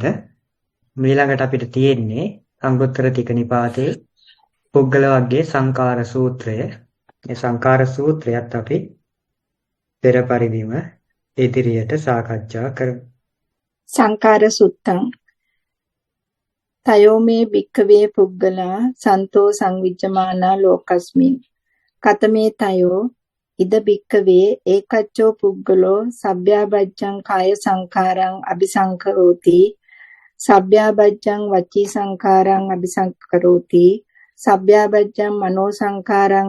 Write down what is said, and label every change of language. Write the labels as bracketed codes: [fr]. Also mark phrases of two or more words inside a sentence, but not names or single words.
[si] ඊළඟට අපිට තියෙන්නේ අංගුත්තර ටික නිපාතේ පුද්ගල වර්ගයේ සංඛාර සූත්‍රය. මේ සංඛාර සූත්‍රයත් අපි පෙර පරිදිම ඉදිරියට සාකච්ඡා කරමු. [pi] සංඛාර සුත්තං තයෝ මේ භික්ඛවේ පුද්ගලා සන්තෝ සංවිජ්ජමානා ලෝකස්මින් කතමේ තයෝ ඉද භික්ඛවේ ඒකච්චෝ පුද්ගලෝ සබ්භ්‍යාබජ්ජං කාය සංඛාරං අபிසංකරෝති සබ්භ්‍යාබජ්ජං වචී සංඛාරං අபிසංකරෝති සබ්භ්‍යාබජ්ජං මනෝ සංඛාරං